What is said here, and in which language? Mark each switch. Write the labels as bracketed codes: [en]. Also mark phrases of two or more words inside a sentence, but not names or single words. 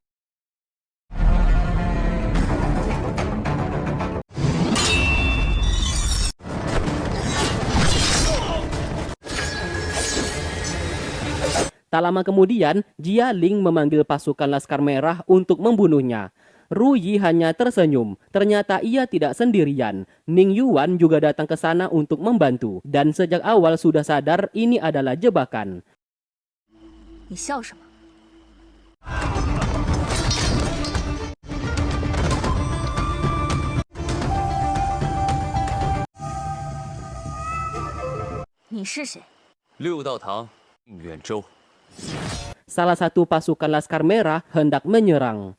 [id] Tak lama kemudian, Jia Ling memanggil pasukan Laskar Merah untuk membunuhnya. Ru Yi hanya tersenyum. Ternyata ia tidak sendirian. Ning Yuan juga datang ke sana untuk membantu. Dan sejak awal sudah sadar ini adalah jebakan. [zh] 你笑什么？你是谁？六道堂宁远州。 [id] Salah satu pasukan Laskar Merah hendak menyerang.